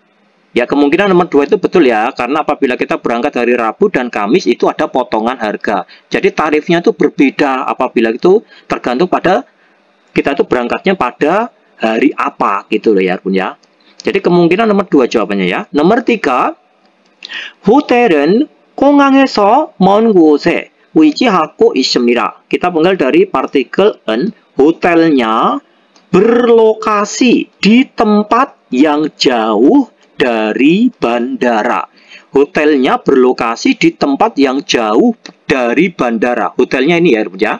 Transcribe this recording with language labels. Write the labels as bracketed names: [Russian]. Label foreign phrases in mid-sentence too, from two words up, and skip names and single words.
[Indonesian] Ya kemungkinan nomor 2 itu betul ya, karena apabila kita berangkat hari Rabu dan Kamis itu ada potongan harga. Jadi tarifnya itu berbeda apabila itu tergantung pada kita itu berangkatnya pada hari apa gitu loh ya Bun ya. Jadi kemungkinan nomor 2 jawabannya ya. Nomor 3, [Korean] 호텔은 공항에서 먼 곳에 위치하고 있습니다. [Indonesian] Kita pengal dari partikel en, hotelnya berlokasi di tempat yang jauh dari bandara. Hotelnya berlokasi di tempat yang jauh dari bandara. Hotelnya ini ya.